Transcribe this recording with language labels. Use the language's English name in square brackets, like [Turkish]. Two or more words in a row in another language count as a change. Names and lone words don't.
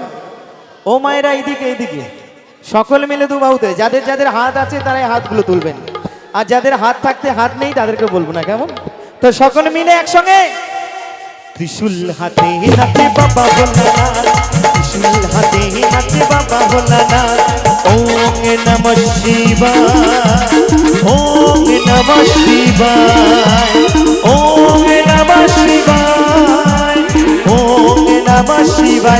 [Bangla] ও মায়েরা এইদিকে এইদিকে সকলে মিলে দু বাহুতে, যাদের যাদের হাত আছে তারাই হাতগুলো তুলবেন, আর যাদের হাত থাকতে হাত নেই তাদেরকে বলবো না, কেমন? তো সকলে মিলে একসঙ্গে। ত্রিশূল হাতে নাচে বাবা ভোলানাথ, ত্রিশূল হাতে নাচে বাবা ভোলানাথ। [Sanskrit] ওম নমঃ শিবায় ওম নমঃ শিবায় ওম নমঃ শিবায় ওম নমঃ শিবায়।